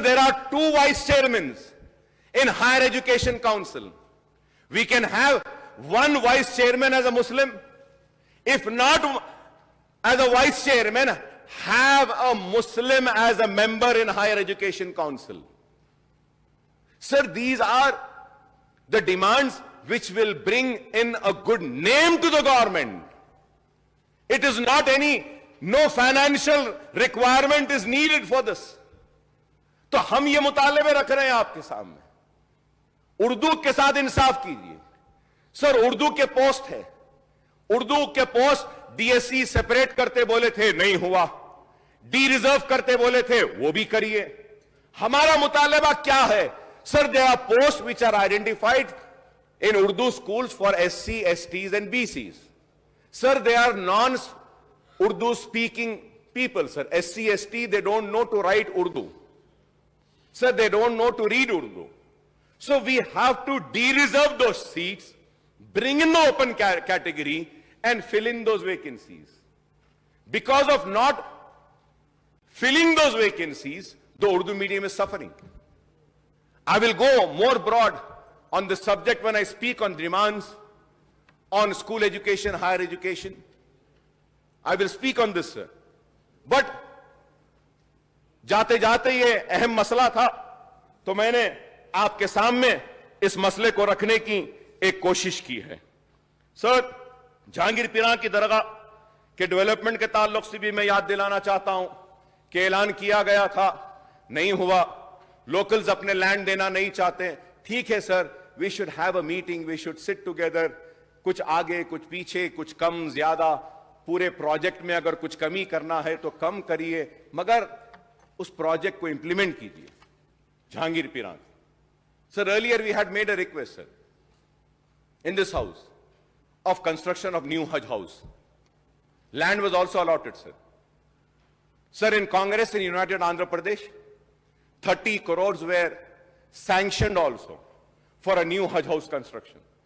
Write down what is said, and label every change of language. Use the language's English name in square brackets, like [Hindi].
[English] There are 2 vice chairman in higher education council. We can have 1 vice chairman as a Muslim. If not as a vice chairman, have a Muslim as a member in higher education council sir. These are the demands which will bring in a good name to the government. It is not no financial requirement is needed for this. [Hindi] तो हम ये मुतालबे रख रहे हैं आपके सामने। उर्दू के साथ इंसाफ कीजिए सर। उर्दू के पोस्ट है, उर्दू के पोस्ट डीएससी सेपरेट करते बोले थे, नहीं हुआ। डी रिजर्व करते बोले थे, वो भी करिए। हमारा मुतालबा क्या है sir? [English] There are posts which are identified in Urdu schools for SC, STs and BCs. Sir, they are non-Urdu speaking people, sir. SC, ST, they don't know to write Urdu. Sir, they don't know to read Urdu. So we have to de-reserve those seats, bring in the open category and fill in those vacancies. Because of not filling those vacancies, the Urdu medium is suffering. I will go more broad on the subject when I speak on demands on school education, higher education. I will speak on this, sir. [Hindi] But जाते जाते ये अहम मसला था तो मैंने आपके सामने इस मसले को रखने की एक कोशिश की है। सर, जहांगीर पीरां की दरगाह के डेवलपमेंट के ताल्लुक से भी मैं याद दिलाना चाहता हूं कि ऐलान किया गया था, नहीं हुआ। लोकल्स अपने लैंड देना नहीं चाहते। ठीक है sir, [English] We should have a meeting, we should sit together. [Hindi] कुछ आगे, कुछ पीछे, कुछ कम ज्यादा, पूरे प्रोजेक्ट में अगर कुछ कमी करना है तो कम करिए, मगर उस प्रोजेक्ट को इंप्लीमेंट कीजिए। [English] Jahangir Piran. Sir, earlier we had made a request, sir, in this house of construction of new Hajj house. Land was also allotted, sir. Sir, in Congress in United Andhra Pradesh, 30 crores were sanctioned also for a new Hajj house construction.